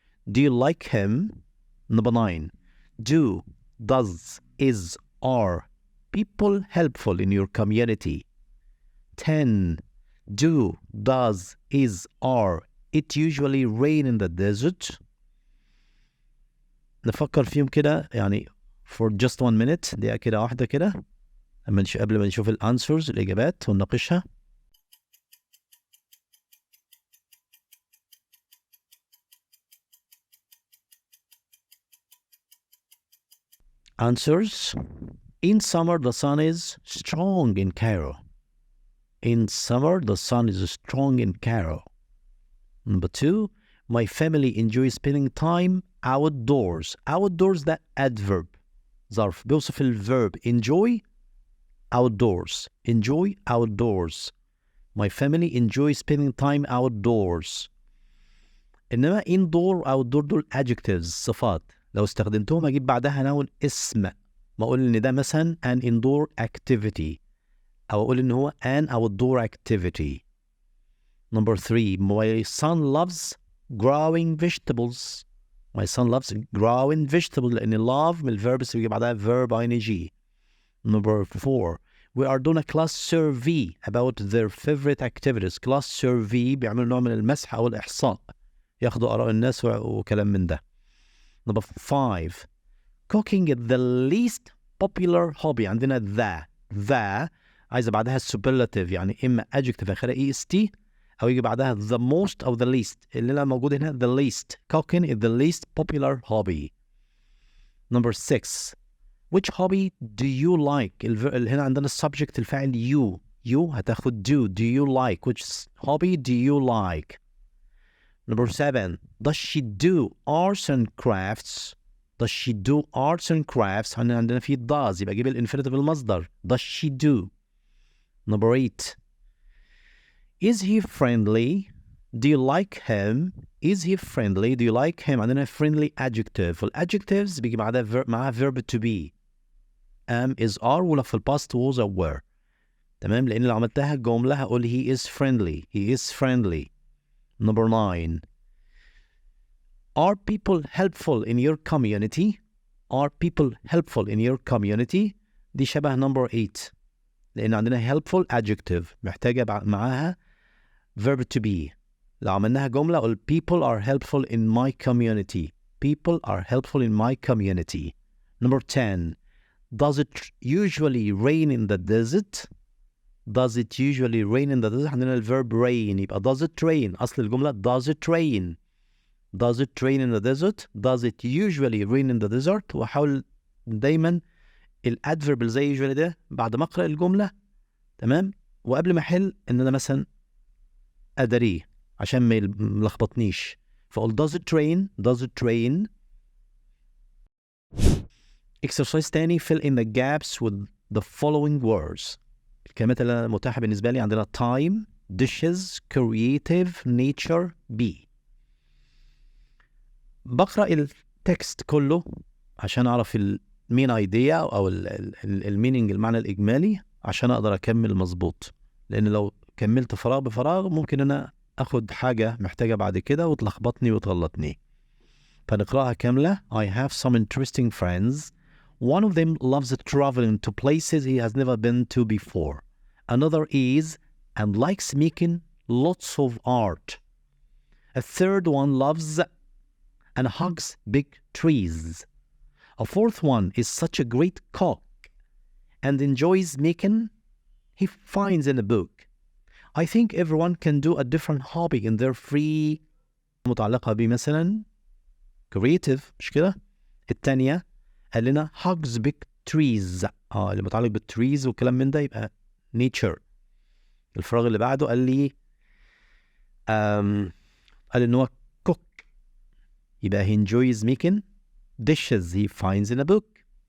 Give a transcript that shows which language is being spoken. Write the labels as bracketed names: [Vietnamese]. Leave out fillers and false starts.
[English] Do you like him? Number 9 do, does, is, are people helpful in your community? 10 do, does, is, are it usually rain in the desert? [Arabic] نفكر فيهم كده يعني [English] for just 1 minute، [Arabic] دقيقة كده واحدة كده قبل ما نشوف الانسرز الإجابات ونناقشها. [English] Answers. In summer the sun is strong in Cairo. In summer the sun is strong in Cairo. Number 2, my family enjoys spending time outdoors. Outdoors ده adverb، [Arabic] ظرف بيوصف ال [English] verb enjoy outdoors. Enjoy outdoors. My family enjoys spending time outdoors. [Arabic] إنما indoor outdoor دول adjectives صفات، لو استخدمتهم أجيب بعدها noun اسم، ما أقول إن ده مثلا [English] an indoor activity [Arabic] أو أقول إن هو [English] an outdoor activity. Number 3, my son loves growing vegetables. My son loves growing vegetables [Arabic] لأن love من الverb بيجي بعدها [English] verb ing. Number 4, we are doing a class survey about their favorite activities. [Arabic] Class survey بيعملوا نوع من المسح أو الإحصاء، ياخدوا آراء الناس وكلام من ده. [English] Number 5, cooking is the least popular hobby. [Arabic] عندنا the عايزة بعدها superlative، يعني إما adjective آخرها est أو يجي بعدها [English] the most [Arabic] أو [English] the least. [Arabic] اللي موجود هنا [English] the least. Cooking is the least popular hobby. Number 6, which hobby do you like? [Arabic] هنا عندنا subject الفاعل you هتاخد [English] do you like. Which hobby do you like? Number 7, does she do arts and crafts? Does she do arts and crafts؟ [Arabic] عندنا في does يبقى أجيب الانفينيتيف المصدر. [English] Does she do? Number 8, is he friendly? Do you like him? Is he friendly? Do you like him؟ [Arabic] عندنا friendly adjective، والadjectives بيجي معاها [English] verb to be am is are، ولا في الباست was or were. [Arabic] تمام، لأن لو عملتها جملة هقول [English] he is friendly. He is friendly. Number 9, are people helpful in your community? Are people helpful in your community؟ [Arabic] دي شبه number 8 لأن عندنا [English] helpful adjective محتاجة معاها verb to be. [Arabic] لو عملناها جملة أقول [English] people are helpful in my community. People are helpful in my community. Number 10, does it usually rain in the desert? Does it usually rain in the desert؟ [Arabic] عندنا ال [English] verb rain يبقى does it rain. [Arabic] أصل الجملة [English] does it rain. Does it rain in the desert? Does it usually rain in the desert؟ [Arabic] وأحاول دايما الادفيرب اللي زي usually ده بعد ما أقرأ الجملة، تمام، وقبل ما أحل إن أنا مثلا أدريه عشان ما يلخبطنيش، فأقول [English] does it rain. Does it rain. exercise [Arabic] تاني [English] fill in the gaps with the following words. [Arabic] الكلمات اللي متاحة بالنسبة لي عندنا [English] time, dishes, creative, nature, be. [Arabic] بقرأ التكست كله عشان أعرف المين ايديا أو المينينج المعنى الإجمالي عشان أقدر أكمل مظبوط، لأن لو كملت فراغ بفراغ ممكن أنا أخد حاجة محتاجة بعد كده وتلخبطني وتغلطني. فنقرأها كاملة. [English] I have some interesting friends. One of them loves traveling to places he has never been to before. Another is and likes making lots of art. A third one loves and hugs big trees. A fourth one is such a great cook and enjoys making he finds in a book. I think everyone can do a different hobby in their free. [Arabic] متعلقة بمثلا creative، مش كده؟ التانية قال لنا [English] hugs big trees، [Arabic] اللي متعلق بالتريز والكلام من ده يبقى nature. الفراغ اللي بعده قال لي قال إن هو cook يبقى [English] he enjoys making dishes he finds in a book.